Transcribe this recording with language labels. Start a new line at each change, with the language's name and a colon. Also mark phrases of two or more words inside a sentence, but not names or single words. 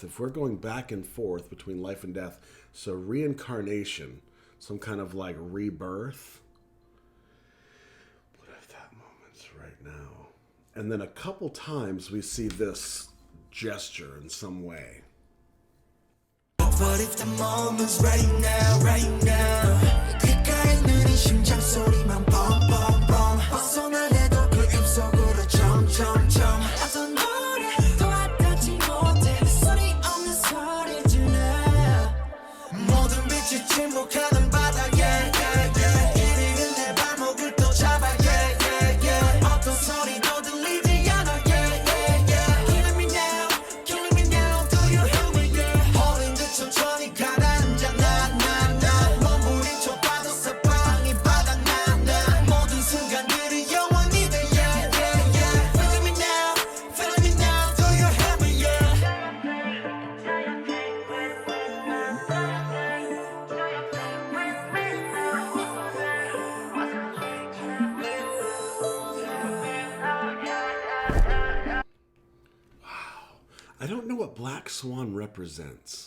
English: If we're going back and forth between life and death, so reincarnation, some kind of like rebirth. What if that moment's right now? And then a couple times we see this gesture in some way. But if the moment's right now,
Korean: 귓가에 느린 심장 소리만 뻥뻥뻥 벗어나래도 그 입속으로 점점점 어떤 노래도 와닿지 못해 소리 없는 소리들래 모든 빛이 침묵하는 바다에 이리는 내 발목을 또 잡아 어떤 소리도 들리지 않아
English: Killing me now, killing me now Do you hear me?
Korean: 홀린 듯 천천히 가라앉아 나 몸부림쳐 봐도 사방이 바닥나 모든 순간들이 영원히 돼
English: Feeling me now, feeling me now Do you hear me? I don't know what Black Swan represents.